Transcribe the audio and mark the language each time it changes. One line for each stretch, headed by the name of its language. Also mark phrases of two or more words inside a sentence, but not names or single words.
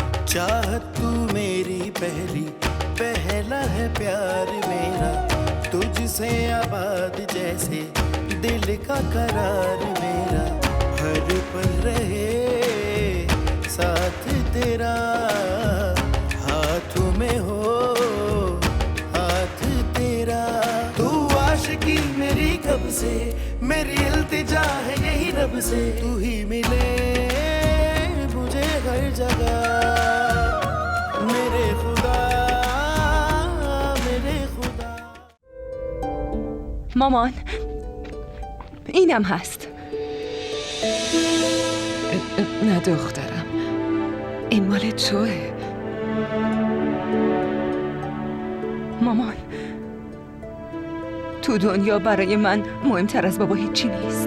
Hindi: चाहत तू मेरी पहली, पहला है प्यार मेरा, तुझसे आबाद जैसे दिल का करार मेरा, हर पल रहे साथ तेरा, हाथों में हो हाथ तेरा। तू आशिकी मेरी कब से, मेरी इल्तिजा है यही रब से, तू ही मिले मुझे हर जगह, मेरे खुदा मेरे खुदा.
Persian: مامان اینم هست. نه دخترم، این مال توه. مامان تو دنیا برای من مهمتر از بابا هیچی نیست.